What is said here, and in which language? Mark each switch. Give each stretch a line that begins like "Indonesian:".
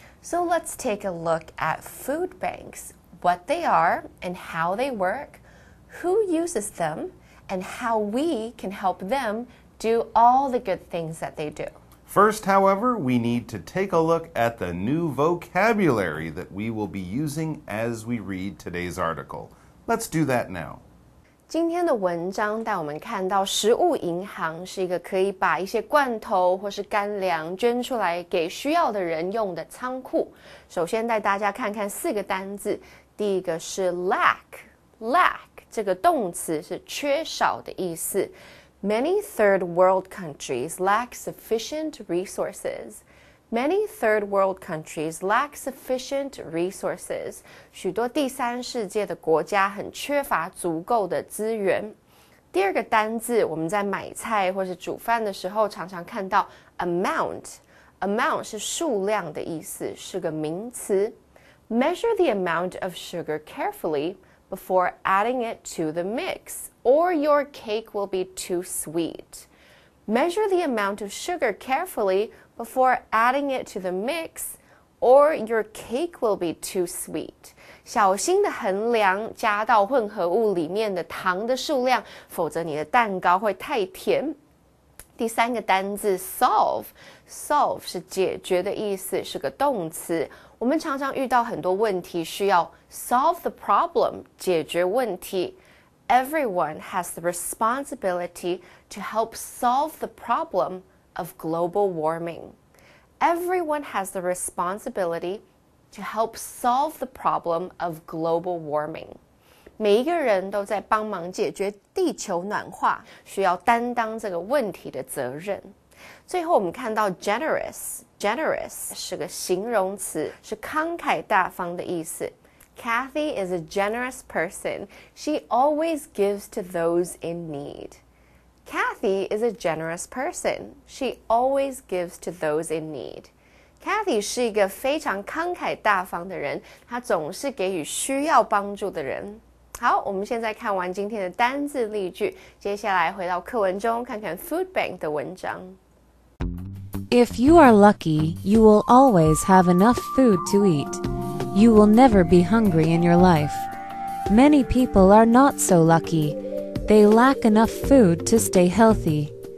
English: So let's take a look at food banks, what they are and how they work, who uses them, and how we can help them do all the good things that they do. First, however, we need to take a look at the new vocabulary that we will be using as we read today's article. Let's do that now.
Chinese: 今天的文章带我们看到食物银行是一个可以把一些罐头或是干粮捐出来给需要的人用的仓库。首先带大家看看4个单字，第一个是 lack 这个动词是缺少的意思。
English: Many third world countries lack sufficient resources. Many third world countries lack sufficient resources.
Chinese: 许多第三世界的国家很缺乏足够的资源。第二个单字，我们在买菜或是煮饭的时候常常看到 amount 是数量的意思，是个名词。
English: Measure the amount of sugar carefully before adding it to the mix, or your cake will be too sweet. Measure the amount of sugar carefully before adding it to the mix, or your cake will be too sweet.
Chinese: 小心地衡量加到混合物里面的糖的数量，否则你的蛋糕会太甜。第3个单字 solve 是解决的意思，是个动词。我们常常遇到很多问题需要
English: solve the problem
Chinese: 解决问题。
English: Everyone has the responsibility to help solve the problem of global warming. Everyone has the responsibility to help solve the problem of global warming.
Chinese: 每一个人都在帮忙解决地球暖化，需要担当这个问题的责任。最后我们看到 generous 是个形容词，是慷慨大方的意思。
English: Kathy is a generous person. She always gives to those in need. Kathy is a generous person. She always gives to those in need.
Chinese: Kathy 是一个非常慷慨大方的人，她总是给予需要帮助的人。好，我们现在看完今天的单字例句，接下来回到课文中看看 Food Bank 的文章。
English: If you are lucky, you will always have enough food to eat. You will never be hungry in your life. Many people are not so lucky. They lack enough food to stay healthy.